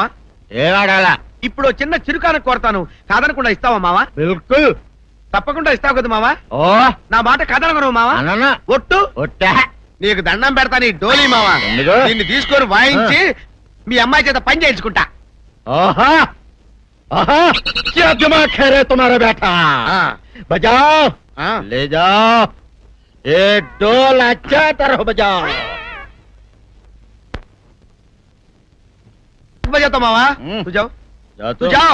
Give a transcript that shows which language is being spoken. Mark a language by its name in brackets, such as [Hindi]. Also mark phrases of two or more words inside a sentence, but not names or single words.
[Telugu] ఏడాడాలా ఇప్పుడు చిన్న చిరుకాన కోరతాను కాదనకుండా ఇస్తావా మావా బిల్కుల్ తప్పకుండా ఇస్తావు కదా మావా ఓ నా మాట కాదనగను మావా అననా ఒట్టు ఒట్టా నీకు దండం పెడతా నీ డోలీ మావా ఎందుకు? నిన్ను తీసుకొని వాయించి మీ అమ్మాయి చేత పని చేయించుకుంటా [Hindi] ओहा ओहा क्या दिमाग है रे तुम्हारा बेटा बजाओ ले जाओ एक डोल अच्छा तरह बजाओ बजाता मावा तू जाओ तू जाओ